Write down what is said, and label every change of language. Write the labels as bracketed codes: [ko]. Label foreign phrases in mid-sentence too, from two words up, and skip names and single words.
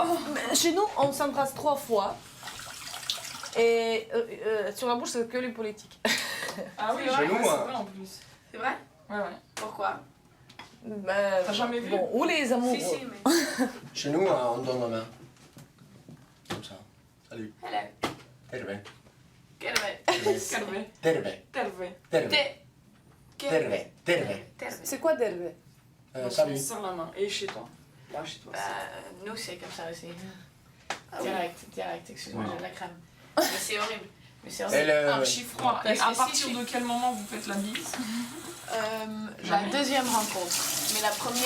[fr] Chez nous, on s'embrasse 3 fois. Et sur la bouche, c'est que les politiques. Ah oui, ouais, Chez nous, c'est vrai en plus. C'est vrai? Ouais, ouais. Pourquoi? T'as jamais vu? Bon, ou les amoureux. Si, si, mais... Chez nous, on donne la main. Comme ça. Salut. Hello. Terve. Terve. Calvé. Terve. Calvé. Terve. Terve. Terve. Terve. C'est quoi d'Hervé? On Salut. se serre la main. Et chez toi? Là, chez toi. Nous, c'est comme ça aussi. Ah Direct, excuse-moi, j'ai de la crème. Mais c'est horrible. Mais c'est Et horrible. Archi froid. Et Parce à que partir si de quel moment vous faites la bise? La deuxième rencontre. Mais la première,